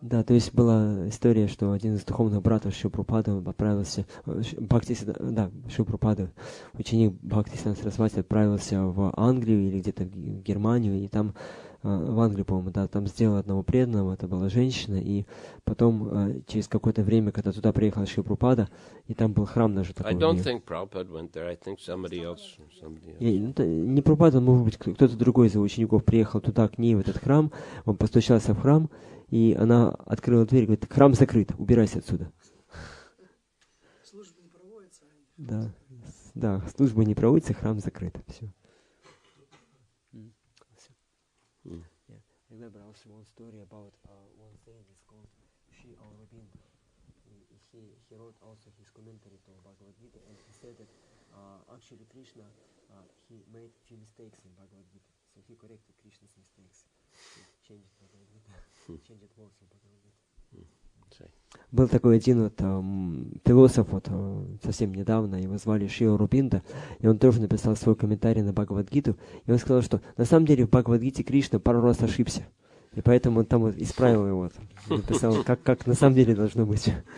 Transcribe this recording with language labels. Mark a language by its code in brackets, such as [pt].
[ru] Да, то есть была история, что один из духовных братов Шрилы Прабхупады отправился, Шрила Прабхупады, ученик Бхактисиданта Сарасвати отправился в Англию или где-то в Германию, и там, в Англию, по-моему, да, там сделал одного преданного, это была женщина, и потом, через какое-то время, когда туда приехала Шрила Прабхупада, и там был храм даже такой. [en] I don't think Prabhupada went there. I think somebody else. [ru] Не Прабхупада, может быть, кто-то другой из его учеников приехал туда, к ней, в этот храм, он постучался в храм, и она открыла дверь и говорит, храм закрыт, убирайся отсюда. Служба не проводится. Да, служба не проводится, храм закрыт. Все. [en] I remember also one story about one saint is called Sri Aurobindo. He wrote also his commentary to Bhagavad Gita, and he said that actually Krishna he made few mistakes in Bhagavad Gita, so he corrected Krishna's mistakes, he changed Bhagavad Gita, changed words of Bhagavad Gita. [ru] Был такой один вот философ вот совсем недавно, его звали Шри Аурабинда, и он тоже написал свой комментарий на Бхагавад-гиту, и он сказал, что на самом деле в Бхагавад-гите Кришна пару раз ошибся. И поэтому он там вот исправил его, написал, как на самом деле должно быть.